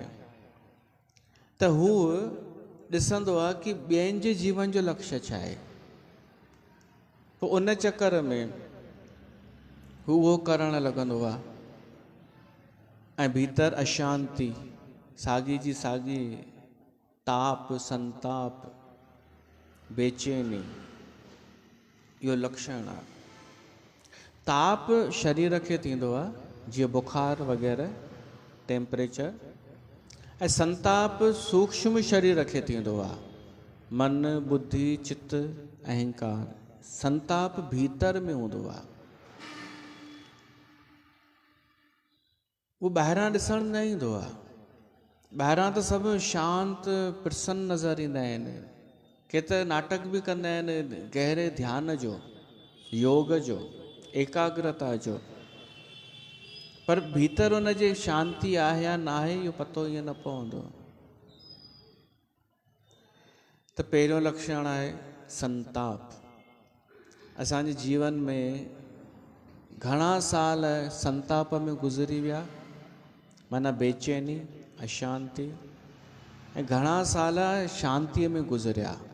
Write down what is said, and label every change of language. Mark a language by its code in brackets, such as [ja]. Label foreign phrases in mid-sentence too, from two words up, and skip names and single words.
[sd] त हू ॾिसंदो आहे कि ॿियनि जे जीवन जो लक्ष्य छा आहे, पोइ उन चकर में हू उहो करणु लॻंदो आहे ऐं भीतर अशांती, साॻी जी साॻी ताप, संताप, बेचैनी, इहो लक्षण आहे। ताप शरीर खे थींदो आहे, जीअं बुखार वग़ैरह, टेम्परेचर, ऐं संताप सूक्ष्म शरीर खे थींदो आहे, मन, बुद्धि, चित्त, अहंकार। संताप भीतर में हूंदो आहे, उहो ॿाहिरां ॾिसण न ईंदो आहे। ॿाहिरां त सभु शांत प्रसन्न नज़र ईंदा आहिनि, के त नाटक बि कंदा आहिनि गहरे ध्यान जो, योग जो, एकाग्रता जो, पर भीतर उनजे शांती आहे या न आहे इहो पतो ईअं न पवंदो। त पहिरियों लक्षण आहे संताप। असांजे जीवन में घणा साल संताप में गुज़री विया, माना बेचैनी, अशांति, ऐं घणा साल शांतीअ में गुज़रिया।